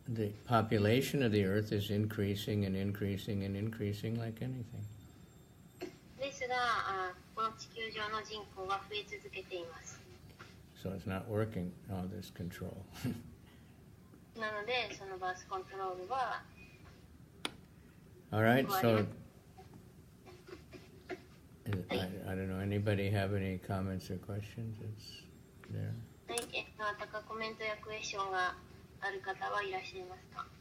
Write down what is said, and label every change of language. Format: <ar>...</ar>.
<en>The population of the earth is increasing and increasing and increasing like anything.</en> <ja>ですが、この地球上の人口が増え続けています。</ja> <en>So it's not working, all this control.</en> <ja>なので、そのバースコントロールは</ja> <en>All right, so I don't know, anybody have any comments or questions? It's there.</en> <ja>はい、またコメントやクエスチョンがある方はいらっしゃいますか？</ja>